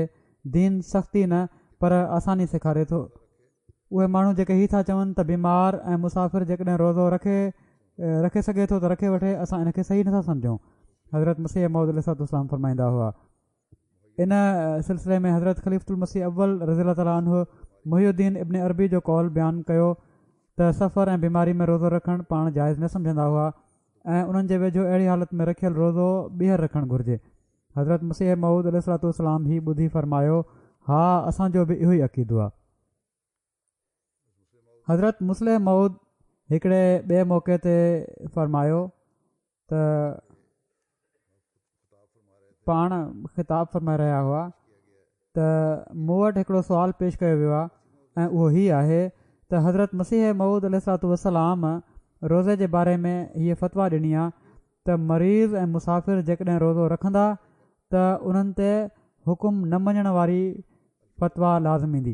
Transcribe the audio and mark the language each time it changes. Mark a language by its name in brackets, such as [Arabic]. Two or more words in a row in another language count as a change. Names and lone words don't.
[Sindhi] दीन सख़्ती न पर आसानी सेखारे थो। उहे माण्हू जेके हीअ था चवनि त बीमार ऐं मुसाफ़िर जेकॾहिं रोज़ो रखे सघे थो त रखे वठे, असां इनखे सही नथा सम्झूं। हज़रत मसीह मऊद अलैहिस्सलाम फ़रमाईंदा हुआ। इन सिलसिले में हज़रत ख़लीफ़ुल मसीह अव्वल [Arabic] رضي الله تعالى عنه [Sindhi] मुहियुद्दीन इब्न अरबी जो कौल बयानु कयो त सफ़र ऐं बीमारी में रोज़ो रखणु पाण जाइज़ न सम्झंदा हुआ ऐं उन्हनि जे वेझो अहिड़ी हालत में रखियलु रोज़ो ॿीहर रखणु घुरिजे। हज़रत मसीह मऊद अलैहिस्सलाम ही ॿुधी फ़रमायो, हा असांजो बि इहो ई अक़ीदो आहे। हज़रत मुस्लिम मऊद हिकिड़े ॿिए मौक़े ते फ़रमायो त पाण ख़िताब फ़रमाए रहिया हुआ त मूं वटि हिकिड़ो सुवालु पेश कयो वियो आहे ऐं उहो हीअ आहे त हज़रत मसीह मऊद अलैहिस्सलाम रोज़े जे बारे में हीअ फ़तवा ॾिनी आहे त मरीज़ ऐं मुसाफ़िर जेकॾहिं रोज़ो रखंदा त उन्हनि ते हुकुम न मञण वारी फ़तवा लाज़िम ईंदी।